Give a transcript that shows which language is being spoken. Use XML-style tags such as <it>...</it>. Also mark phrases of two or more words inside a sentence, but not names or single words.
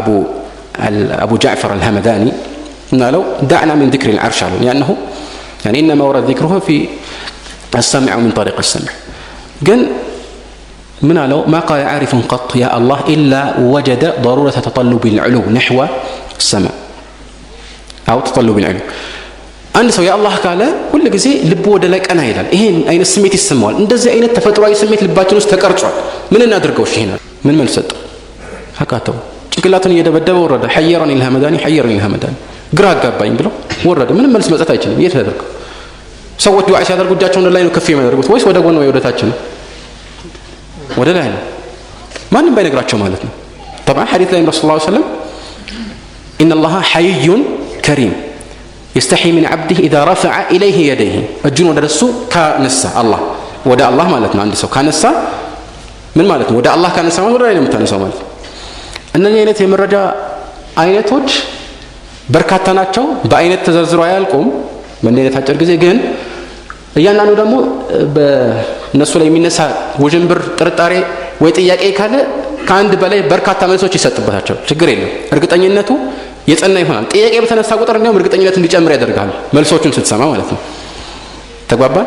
<ar>ابو جعفر الهمداني قالوا دعنا من ذكر العرش لانه يعني انما ورد ذكره في السمع ومن طريق السمع قال من قالوا ما قال عارف قط يا الله الا وجد ضروره تطلب العلو نحو السماء او تطلب العلو</ar> <am>አንድ ሰው የአላህ ካለ ሁሉ ጊዜ ልቡ ወደ ላይ ቀና ይላል። ይሄን አይነት ስሜት ይሰማዋል። እንደዚህ አይነት ተፈጥሯዊ ስሜት ልባችን ውስጥ ተቀርጿል። ምን እናድርገው? እሺ ይሄን ምን መልስ ሰጠው? አቃተው። ጭንቅላቱን እየደበደበ ወረደ።</am> <ar>حيرني الهمداني حيرني الهمداني</ar> <am>ግራ አጋባኝ ብሎ ወረደ። ምንም መልስ መስጠት አይችልም። የት ያደርገው? ሰዎች ዱዓ ሲያደርጉ እጃቸውን ላይ ነው ከፍ የሚያደርጉት ወይስ ወደ ጎን ወይ ወደ ታች ነው? ወደ ላይ ነው። ማንም ባይነግራቸው ማለት ነው።</am> <ar>طبعا حديث</ar> <am>ላይ</am> <ar>رسول الله صلى الله عليه وسلم ان الله حي كريم يستحي من عبده اذا رفع اليه يديه</ar> <am>እጁን ወደ እሱ ካነሳ አላህ ወደ አላህ ማለት ነው። አንድ ሰው ካነሳ ምን ማለት ነው? ወደ አላህ ካነሳ ማለት ወደ ላይ ነው የምታነሳው ማለት ነው። እነዚህ አይነት የመረጃ አይነቶች በርካታ ናቸው። በአይነት ተዘርዝረው አያልቁም በእንዲህ አይነት አጭር ጊዜ። ግን እያንዳንዱ ደግሞ በእነሱ ላይ የሚነሳ ውዥንብር፣ ጥርጣሬ ወይ ጥያቄ ካለ ከአንድ በላይ በርካታ መልሶች ይሰጥበታቸው ችግር የለም። እርግጠኝነቱ የጸና ይሆናል። ጥያቄ በተነሳ ቁጥር እንዲያውም እርግጠኝነት እንዲጨምር ያደርጋል መልሶቹን ስትሰማ ማለት ነው። ተግባባን?</am>